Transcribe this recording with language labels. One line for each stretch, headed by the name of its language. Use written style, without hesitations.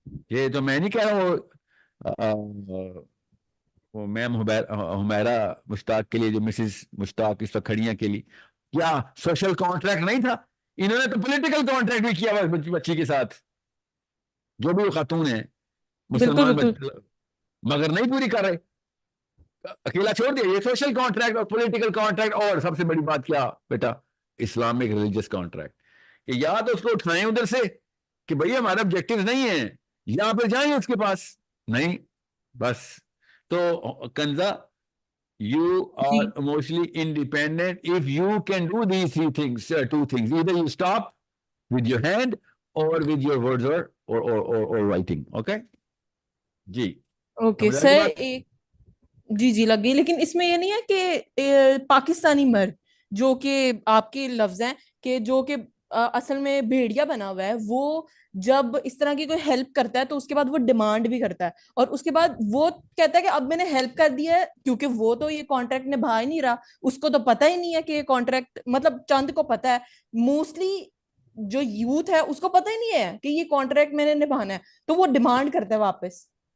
Urdu: یہ تو میں نہیں کہہ رہا ہوں وہ میم حمیرہ مشتاق کے لیے, جو مسز مشتاق اس وقت کھڑی ہیں کے لیے, کیا سوشل کانٹریکٹ نہیں تھا؟ انہوں نے تو پولیٹیکل کانٹریکٹ بھی کیا ہوا بچی کے ساتھ, جو بھی وہ خاتون ہیں مسلمان, مگر نہیں پوری کر رہے, اکیلا چھوڑ دیا. یہ سوشل کانٹریکٹ اور پولیٹیکل کانٹریکٹ, اور سب سے بڑی بات کیا بیٹا, اسلامک ریلیجیس کانٹریکٹ. کہ یا تو اس کو اٹھائیں ادھر سے کہ بھئی ہمارے آبجیکٹیو نہیں ہیں, یا پھر جائیں اس کے پاس. نہیں بس.
English: تو Kinza, you are emotionally independent if you can do these two things. Either you stop with your hand or with your words or writing.
Urdu: Okay? جی. Okay sir, جی لگ گئی. لیکن اس میں یہ نہیں ہے کہ پاکستانی مرد جو کہ آپ کے لفظ ہیں کہ جو کہ اصل میں بھیڑیا بنا ہوا ہے, وہ جب اس طرح کی کوئی ہیلپ کرتا ہے تو اس کے بعد وہ ڈیمانڈ بھی کرتا ہے, اور اس کے بعد وہ کہتا ہے کہ اب میں نے ہیلپ کر دی ہے, کیونکہ وہ تو یہ کانٹریکٹ نبھا ہی نہیں رہا, اس کو تو پتہ ہی نہیں ہے کہ یہ کانٹریکٹ, مطلب چند کو پتہ ہے, موسٹلی جو یوتھ ہے اس کو پتہ ہی نہیں ہے کہ یہ کانٹریکٹ میں نے نبھانا ہے, تو وہ ڈیمانڈ کرتا ہے واپس.